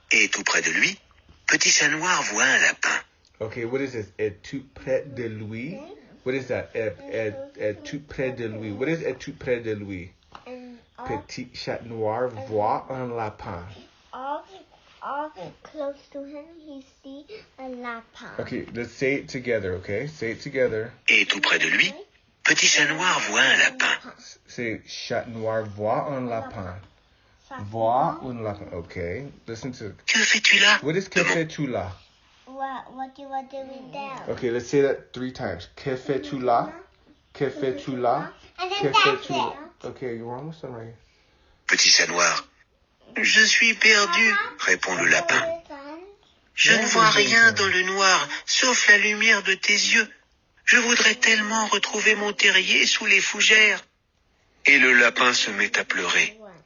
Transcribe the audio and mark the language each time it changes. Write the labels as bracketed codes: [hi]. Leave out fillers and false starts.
[fr] Et tout près de lui, Petit Chat Noir voit un lapin. [en] Okay, what is this? [fr] Et tout près de lui? [en] What is that? [fr] Et tout près de lui. [en] What is [fr] et tout près de lui? Petit Chat Noir voit un lapin. [en] All close to him, he sees a lapin. Okay, let's say it together, okay? Say it together. [fr] Et tout près de lui, Petit Chat Noir voit un lapin. [en] Say [fr] Chat Noir voit un lapin. Voit un lapin. [en] Okay, listen to... [fr] Que fais-tu là? [en] What is [fr] que fais-tu là? [en] What you are doing there? Okay, let's say that 3 times. [fr] Que fais-tu là? Que fais-tu là? [en] And then [fr] Que [en] that's [fr] fais-tu là? [en] it. Okay, you're almost done, right? [fr] Petit Chat Noir. Je suis perdu, répond le lapin. Je ne vois rien dans le noir, sauf la lumière de tes yeux. Je voudrais tellement retrouver mon terrier sous les fougères. Et le lapin se met à pleurer.